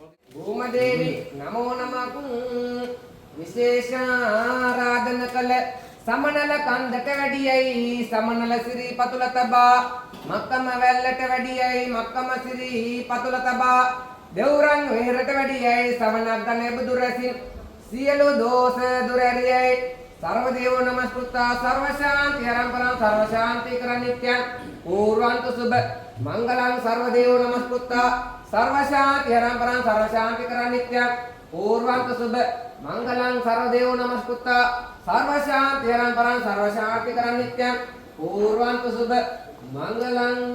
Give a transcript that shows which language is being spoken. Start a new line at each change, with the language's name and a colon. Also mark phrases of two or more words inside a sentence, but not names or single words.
Sinhala: භූමදේවි නමෝ නමක් විශේෂ ආරාධන කළ සමනල කන්දට වැඩියයි සමනල සිරි පතුල තබා මක්කම වැල්ලට වැඩියයි මක්කම සිරි පතුල තබා දෙවුරන් වෙහෙරට වැඩියයි සවනක් ගනේ බුදු රැසින් සියලු දෝෂ දුර ඇරියයි
Sanskrit: सर्व देव नमस्कृता सर्व शांति हरंपरं सर्व शांति कर नित्यं पूर्वांत शुभ मंगलं सर्व देव नमस्कृता सर्व शांति हरंपरं सर्व शांति कर नित्यं पूर्वांत शुभ मंगलं सर्व देव नमस्कृता सर्व शांति हरंपरं सर्व शांति कर नित्यं पूर्वांत शुभ मंगलं